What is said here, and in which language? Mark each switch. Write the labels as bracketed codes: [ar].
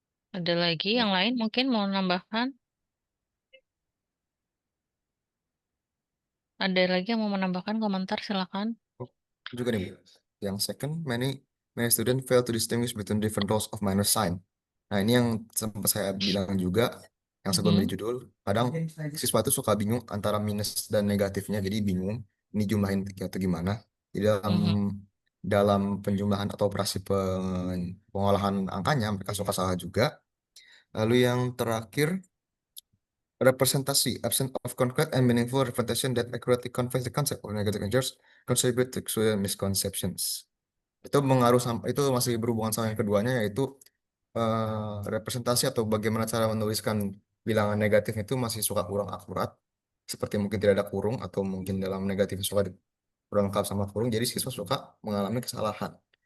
[id] Ada lagi yang lain mungkin mau menambahkan? Ada lagi yang mau menambahkan komentar? Silakan. Oh, juga nih, Bu. [en] Yang second, many many students fail to distinguish between different rows of minus sign. [id] Nah, ini yang sempat saya bilang juga, yang sebelum di Mhm, judul, kadang siswa itu suka bingung antara minus dan negatifnya, jadi bingung ini jumlahin atau gimana. Di dalam mhm, dalam penjumlahan atau operasi pengolahan angkanya, mereka suka salah juga. Lalu yang terakhir, representasi, [en] absence of concrete and meaningful representation that accurately conveys the concept or negative measures contribute to clear misconceptions. [id] Itu itu masih berhubungan sama yang keduanya, yaitu representasi atau bagaimana cara menuliskan bilangan negatif itu masih suka kurang akurat, seperti mungkin tidak ada kurung atau mungkin dalam negatif suka kurang lengkap sama kurung, jadi siswa suka mengalami kesalahan.